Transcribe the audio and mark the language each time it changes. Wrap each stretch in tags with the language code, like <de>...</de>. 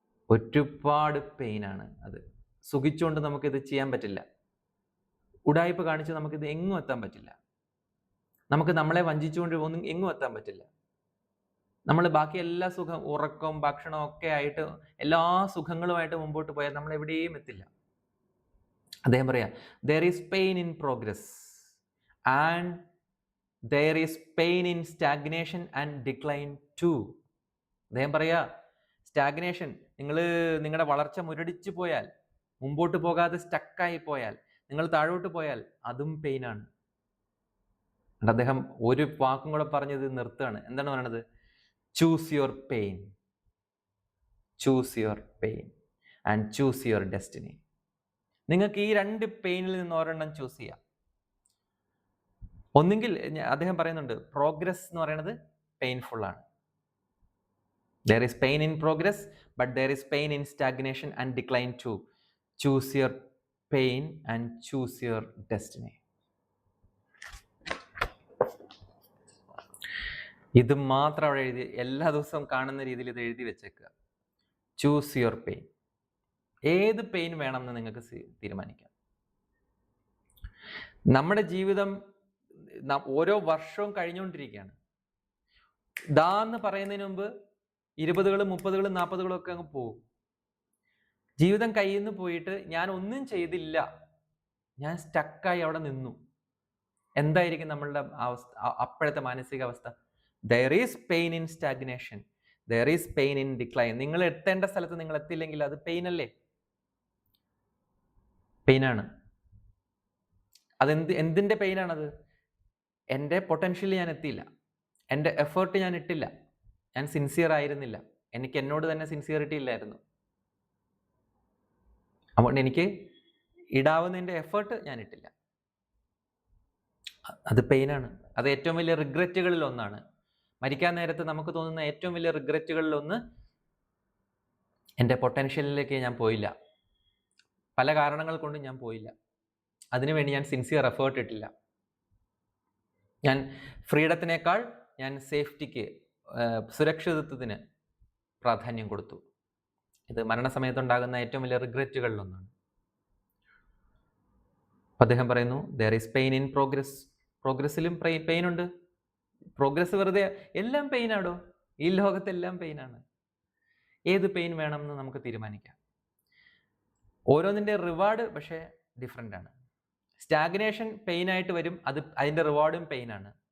<ml>ഒരുപാട് പെയിനാണ് അത്. സുഖിച്ചുകൊണ്ട് നമുക്കിത് ചെയ്യാൻ പറ്റില്ല. ഉടായ്പ കാണിച്ച് നമുക്കിത് എങ്ങും എത്താൻ പറ്റില്ല. നമുക്ക് നമ്മളെ വഞ്ചിച്ചുകൊണ്ട് ഒന്നും എങ്ങും എത്താൻ പറ്റില്ല. നമ്മൾ ബാക്കി എല്ലാ സുഖം, ഉറക്കം, ഭക്ഷണം ഒക്കെ ആയിട്ട് എല്ലാ സുഖങ്ങളുമായിട്ട് മുമ്പോട്ട് പോയാൽ നമ്മൾ എവിടെയും എത്തില്ല. അദ്ദേഹം പറയാ,</ml> <en>there is pain in progress and there is pain in stagnation and decline too.</en> <ml>അദ്ദേഹം പറയാ, സ്റ്റാഗ്നേഷൻ, നിങ്ങളുടെ വളർച്ച മുരടിച്ചു പോയാൽ, മുമ്പോട്ട് പോകാതെ സ്റ്റക്കായി പോയാൽ, നിങ്ങൾ താഴോട്ട് പോയാൽ അതും പെയിനാണ്. അദ്ദേഹം ഒരു വാക്കും കൂടെ പറഞ്ഞത് നിർത്തുകയാണ്. എന്താണ് പറയണത്?</ml> <en>Choose your pain, choose your pain and choose your destiny.</en> <ml>നിങ്ങൾക്ക് ഈ രണ്ട് പെയിനിൽ നിന്ന് ഒരെണ്ണം ചൂസ് ചെയ്യാം. ഒന്നുകിൽ അദ്ദേഹം പറയുന്നുണ്ട്, പ്രോഗ്രസ് എന്ന് പറയുന്നത് പെയിൻഫുൾ ആണ്.</ml> <en>There is pain in progress, but there is pain in stagnation and decline too. Choose your pain and choose your destiny.</en> <ml>ഇത് മാത്രം അവിടെ എഴുതി, എല്ലാ ദിവസവും കാണുന്ന രീതിയിൽ ഇത് എഴുതി വെച്ചേക്കുക.</ml> <en>Choose your pain.</en> <ml>ഏത് പെയിൻ വേണമെന്ന് നിങ്ങൾക്ക് തീരുമാനിക്കാം. നമ്മുടെ ജീവിതം ഓരോ വർഷവും കഴിഞ്ഞുകൊണ്ടിരിക്കുകയാണ്. എന്ന് പറയുന്നതിന് മുമ്പ് 20-കളും 30-കളും 40-കളും ഒക്കെ അങ്ങ് പോകും. ജീവിതം കയ്യിൽ നിന്ന് പോയിട്ട് ഞാൻ ഒന്നും ചെയ്തില്ല, ഞാൻ സ്റ്റക്കായി അവിടെ നിന്നു. എന്തായിരിക്കും നമ്മളുടെ അവസ്ഥ, അപ്പോഴത്തെ മാനസികാവസ്ഥ?</ml> <en>There is pain in stagnation, there is pain in decline.</en> <ml>നിങ്ങൾ എത്തേണ്ട സ്ഥലത്ത് നിങ്ങൾ എത്തില്ലെങ്കിൽ അത് പെയിൻ അല്ലേ? പെയിനാണ്. എന്തിന്റെ പെയിനാണത്? എൻ്റെ പൊട്ടൻഷ്യൽ ഞാൻ എത്തിയില്ല, എൻ്റെ എഫേർട്ട് ഞാൻ ഇട്ടില്ല, ഞാൻ സിൻസിയർ ആയിരുന്നില്ല, എനിക്ക് എന്നോട് തന്നെ സിൻസിയറിറ്റി ഇല്ലായിരുന്നു. അതുകൊണ്ട് എനിക്ക് ഇടാവുന്നതിൻ്റെ എഫേർട്ട് ഞാൻ ഇട്ടില്ല. അത് പെയിനാണ്. അത് ഏറ്റവും വലിയ റിഗ്രറ്റുകളിൽ ഒന്നാണ്. മരിക്കാൻ നേരത്ത് നമുക്ക് തോന്നുന്ന ഏറ്റവും വലിയ റിഗ്രറ്റുകളിൽ ഒന്ന്, എൻ്റെ പൊട്ടൻഷ്യലിലേക്ക് ഞാൻ പോയില്ല, പല കാരണങ്ങൾ കൊണ്ടും ഞാൻ പോയില്ല, അതിനുവേണ്ടി ഞാൻ സിൻസിയർ എഫേർട്ട് ഇട്ടില്ല, ഞാൻ ഫ്രീഡത്തിനേക്കാൾ ഞാൻ സേഫ്റ്റിക്ക്, സുരക്ഷിതത്വത്തിന് പ്രാധാന്യം കൊടുത്തു. ഇത് മരണസമയത്തുണ്ടാകുന്ന ഏറ്റവും വലിയ റിഗ്രറ്റുകളിലൊന്നാണ്. അദ്ദേഹം പറയുന്നു,</ml> <en>there is pain in progress.</en> <ml>പ്രോഗ്രസ്സിലും pain ഉണ്ട്. പ്രോഗ്രസ് വെറുതെ, എല്ലാം പെയിനാടോ, ഈ ലോകത്തെല്ലാം പെയിനാണ്. ഏത് പെയിൻ വേണമെന്ന് നമുക്ക് തീരുമാനിക്കാം. ഓരോന്നിൻ്റെ റിവാർഡ് പക്ഷേ ഡിഫറെൻ്റ് ആണ്. സ്റ്റാഗ്നേഷൻ പെയിനായിട്ട് വരും, അതിൻ്റെ റിവാർഡും പെയിനാണ്.</ml>